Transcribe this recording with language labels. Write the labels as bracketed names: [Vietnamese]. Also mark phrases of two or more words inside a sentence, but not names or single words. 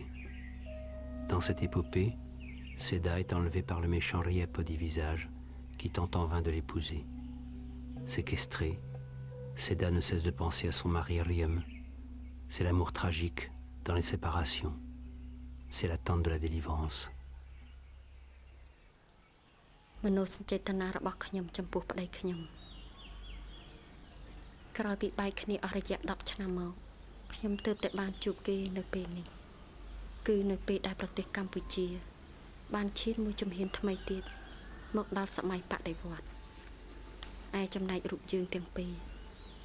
[French] Dans cette épopée, Seda est enlevée par le méchant Riep au 10 visages, qui tente en vain de l'épouser. Séquestrée, Seda ne cesse de penser à son mari Riem. C'est l'amour tragique dans les séparations. C'est l'attente de la délivrance. [Khmer] មនោសញ្ចេតនារបស់ខ្ញុំចំពោះប្តីខ្ញុំក្រោយពីបែកគ្នាអស់រយៈ10ឆ្នាំមកខ្ញុំទើបតែបានជួបគេនៅពេលនេះគឺនៅពេលដែលប្រទេសកម្ពុជាបានឈានមួយជំហានថ្មីទៀតមកដល់សម័យបដិវត្តន៍ឯចំណែករូបយើងទាំងពីរ